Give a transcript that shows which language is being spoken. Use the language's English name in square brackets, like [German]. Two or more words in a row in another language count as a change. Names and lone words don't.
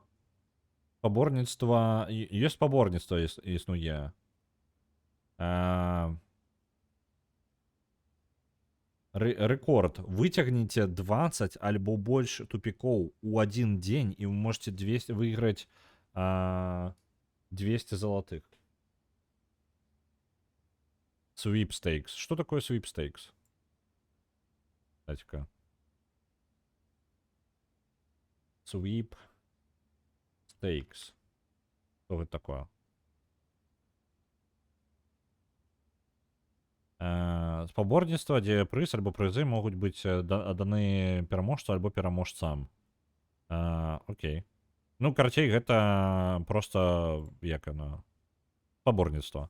[Belarusian] Паборніцтва, ёсць паборніцтва існуе. Рэкорд. Выцягніце 20 альбо больш тупікоў у один дзень, і вы можете выйграць 200 золотых. [English] Sweepstakes. [Russian] Что такое sweepstakes? Кстати-ка. [English] Sweepstakes. [Russian] Что это такое? [Belarusian] Спаборніцтва, дзе прыз альбо прызы могуць быць даны пераможцу альбо пераможцам. [Russian] Окей. [Belarusian] Ну, карацей, гэта просто як яно, спаборніцтва.